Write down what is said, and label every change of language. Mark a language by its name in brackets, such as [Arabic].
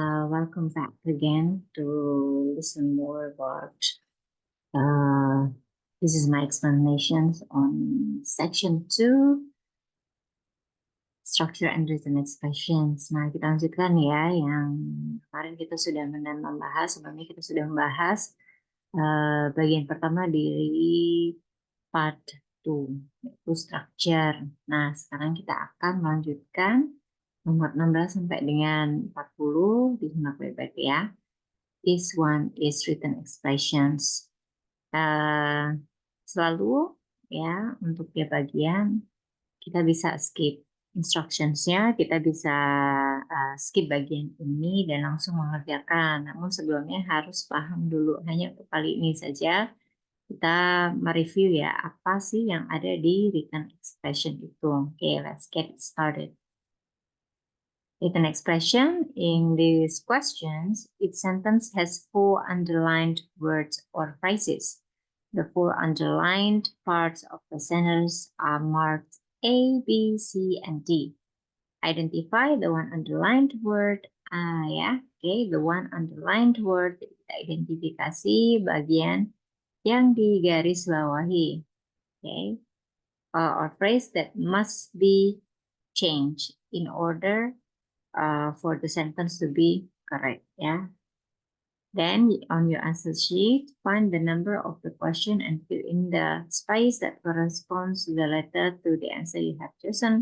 [English] Welcome back again to listen more about. Uh, this is my explanations on section 2, structure and written expressions. [Indonesian] Nah, kita lanjutkan ya, yang kemarin kita sudah membahas, sebelumnya kita sudah membahas bagian pertama dari part 2, yaitu structure. Nah, sekarang kita akan melanjutkan nomor 16 sampai dengan 40, disimak baik-baik ya. [English] This one is written expressions. [Indonesian] Selalu ya, untuk tiap bagian kita bisa skip instructions-nya, kita bisa skip bagian ini dan langsung mengerjakan. Namun sebelumnya harus paham dulu, hanya untuk kali ini saja kita mereview ya, apa sih yang ada di written expression itu. [English] Oke, let's get started. Written expression in these questions, each sentence has 4 underlined words or phrases. The 4 underlined parts of the sentence are marked A, B, C, and D. Identify the one underlined word. The one underlined word. [Indonesian] Kita identifikasi bagian yang digaris bawahi. [English] Or phrase that must be changed in order for the sentence to be correct. Then on your answer sheet, find the number of the question and fill in the space that corresponds to the letter to the answer you have chosen.